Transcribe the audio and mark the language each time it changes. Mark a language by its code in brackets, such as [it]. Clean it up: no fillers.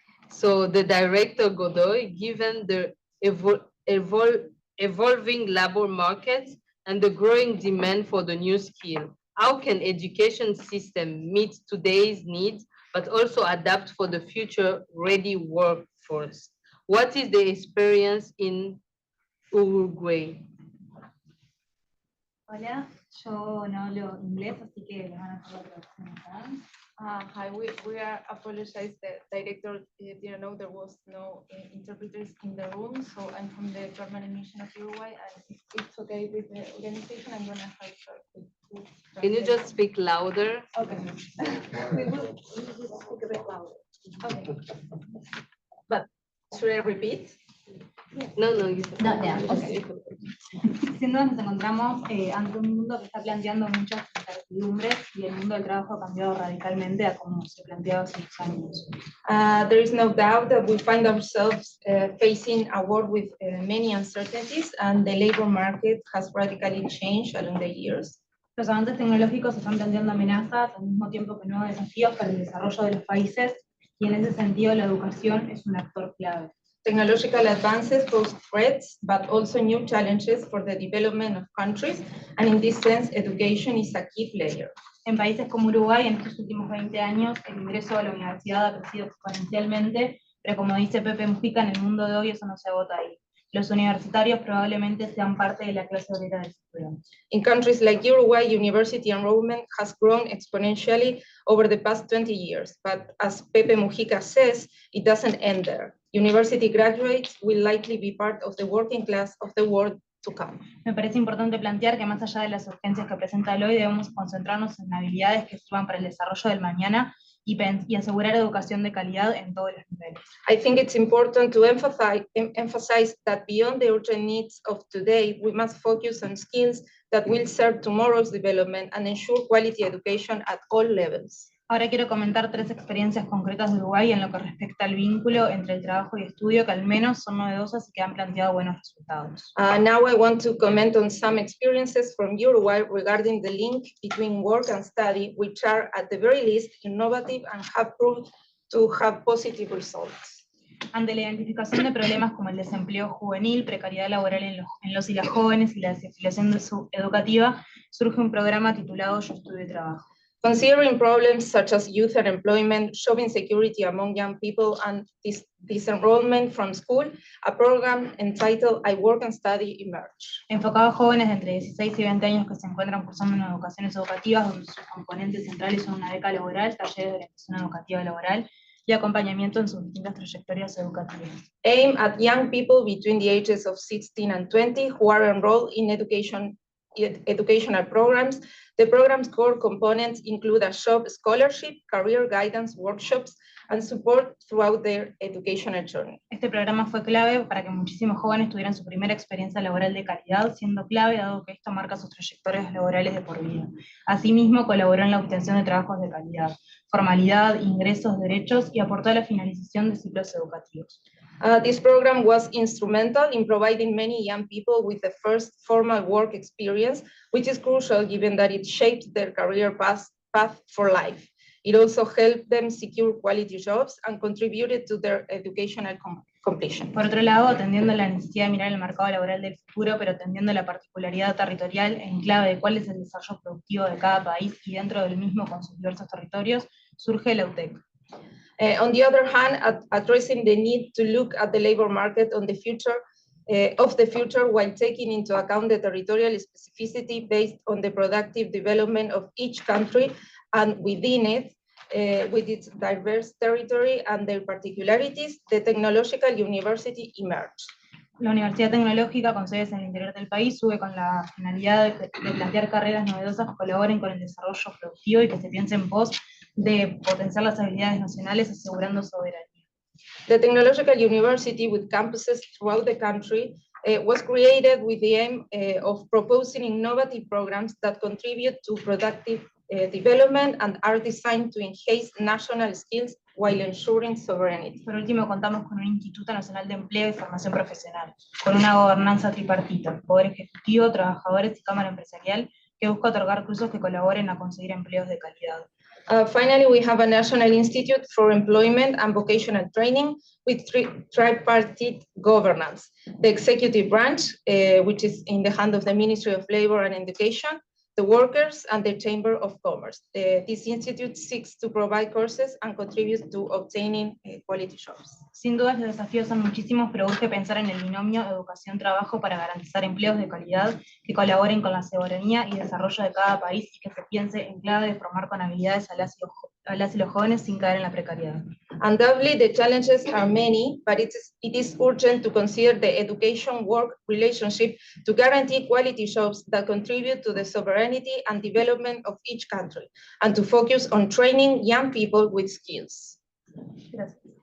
[en] So the director Godoy, given the evolving labor market and the growing demand for the new skill, how can education system meet today's needs, but also adapt for the future ready workforce? What is the experience in Uruguay? [es] Hola, yo no hablo inglés, así que les van a hacer la traducción acá. [en] Hi, we are apologize that director didn't know there was no interpreters in the room, so I'm from the German mission of Uruguay, and if it's okay with the organization, I'm gonna help her. Can you just speak louder? Okay. We will speak a bit louder. Okay. But should I repeat? No, Okay. [es] Siendo que nos encontramos ante un mundo que está planteando muchas incertidumbres y el mundo del trabajo ha cambiado radicalmente a como se planteaba hace unos años. [en] There is no doubt that we find ourselves facing a world with many uncertainties, and the labor market has radically changed along the years. [es] Los avances tecnológicos están planteando amenazas al mismo tiempo que nuevos desafíos para el desarrollo de los países, y en ese sentido la educación es un actor clave. [en] Technological advances pose threats, but also new challenges for the development of countries, and in this sense, education is a key player. [es] En países como Uruguay, en estos últimos 20 años, el ingreso a la universidad ha crecido exponencialmente, pero como dice Pepe Mujica, en el mundo de hoy eso no se agota ahí. Los universitarios probablemente sean parte de la clase obrera del futuro. [en] In countries like Uruguay, university enrollment has grown exponentially over the past 20 years, but as Pepe Mujica says, it doesn't end there. University graduates will likely be part of the working class of the world to come. [es] Me parece importante plantear que más allá de las urgencias que presenta el hoy, debemos concentrarnos en habilidades que sirvan para el desarrollo del mañana y asegurar educación de calidad en todos los niveles. [en] I think it's important to emphasize that beyond the urgent needs of today, we must focus on skills that will serve tomorrow's development and ensure quality education at all levels. [es] Ahora quiero comentar 3 experiencias concretas de Uruguay en lo que respecta al vínculo entre el trabajo y estudio, que al menos son novedosas y que han planteado buenos resultados. [en] Now I want to comment on some experiences from Uruguay regarding the link between work and study, which are at the very least innovative and have proved to have positive results. [es] Ante la identificación de problemas como el desempleo juvenil, precariedad laboral en los y las jóvenes y la desafiliación educativa, surge un programa titulado Yo Estudio y Trabajo. [en] Considering problems such as youth unemployment, job insecurity among young people, and disenrollment from school, a program entitled I Work and Study emerged. [es] Enfocado a jóvenes de entre 16 y 20 años que se encuentran cursando en educaciones educativas, donde sus componentes centrales son una beca laboral, talleres de orientación educativa laboral y acompañamiento en sus distintas trayectorias educativas. [en] Aimed at young people between the ages of 16 and 20 who are enrolled in educational programs. The program's core components include a job scholarship, career guidance workshops, and support throughout their educational journey. [es] Este programa fue clave para que muchísimos jóvenes tuvieran su primera experiencia laboral de calidad, siendo clave dado que esto marca sus trayectorias laborales de por vida. Asimismo, colaboró en la obtención de trabajos de calidad, formalidad, ingresos, derechos y aportó a la finalización de ciclos educativos. [en] This program was instrumental in providing many young people with the first formal work experience, which is crucial given that it shaped their career path for life. It also helped them secure quality jobs and contributed to their educational completion. [es] Por otro lado, atendiendo a la necesidad de mirar el mercado laboral del futuro, pero atendiendo a la particularidad territorial en clave de cuál es el desarrollo productivo de cada país y dentro del mismo con sus diversos territorios, surge la UTEC. [en] On the other hand, addressing the need to look at the labor market on the future of the future while taking into account the territorial specificity based on the productive development of each country and within it, with its diverse territory and their particularities, the technological university emerged. [es] La Universidad Tecnológica, con sedes en el interior del país, surge con la finalidad de plantear carreras novedosas que colaboren con el desarrollo productivo y que se piense en pos de potenciar las habilidades nacionales, asegurando soberanía. [en] The Technological University, with campuses throughout the country, was created with the aim of proposing innovative programs that contribute to productive development and are designed to enhance national skills while ensuring sovereignty. [es] Por último, contamos con un Instituto Nacional de Empleo y Formación Profesional, con una gobernanza tripartita, Poder Ejecutivo, Trabajadores y Cámara Empresarial, que busca otorgar cursos que colaboren a conseguir empleos de calidad. [en] Finally, we have a National Institute for Employment and Vocational Training with tripartite governance. The executive branch, which is in the hand of the Ministry of Labor and Education, the workers, and the Chamber of Commerce. This institute seeks to provide courses and contributes to obtaining quality jobs. [es] Sin duda, los desafíos son muchísimos, pero urge pensar en el binomio educación-trabajo para garantizar empleos de calidad que colaboren con la soberanía y desarrollo de cada país y que se piense en clave de formar con habilidades a las y los jóvenes sin caer en la precariedad. [en] Undoubtedly, the challenges are many, but it is urgent to consider the education-work relationship to guarantee quality jobs that contribute to the sovereignty and development of each country, and to focus on training young people with skills. [es] Gracias.